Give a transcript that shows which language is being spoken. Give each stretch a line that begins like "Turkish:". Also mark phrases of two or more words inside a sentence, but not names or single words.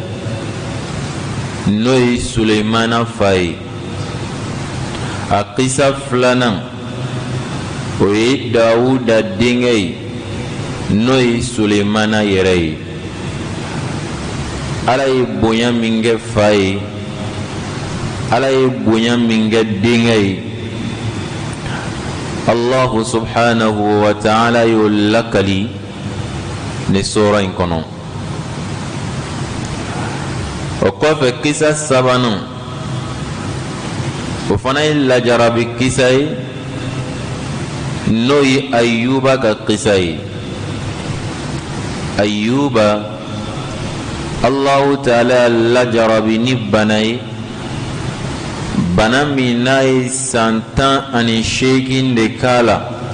Bambara: n'o ye Suleymana fa ye a kisa filanan o ye Dawuda denkɛ ye n'o ye Suleymana yɛrɛ ye Ala ye bonya min kɛ fa ye Ala ye bonya min kɛ denkɛ ye
Arabic: الله سبحانه وتعالى
Bambara: y'o lakali ni sura in kɔnɔ o kɔfɛ kisa sabanan o fana ye lajarabi kisa ye n'o ye Ayuba ka kisa ye Ayuba
Arabic: الله تعالى
Bambara: lajarabi ni bana ye bana min n'a ye san 18 de k'a la